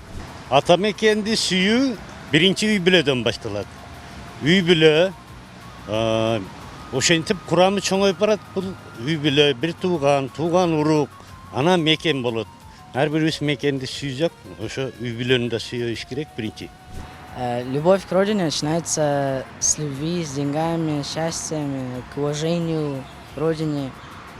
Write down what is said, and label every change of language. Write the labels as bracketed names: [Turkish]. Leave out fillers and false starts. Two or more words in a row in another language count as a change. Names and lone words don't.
[Kyrgyz] Ата мекенди сүйүү биринчи үй бүлөдөн башталат. Үй бүлө ошентип курамы чоңоюп барат. Бул үй бүлө бир тууган урук, анан мекен болот. Ар бирибиз мекенди сүйсөк, ошо үй бүлөнү да сүйүш керек биринчи. [Russian] Любовь к родине начинается с любви, с деньгами, счастьем, к уважению к родине.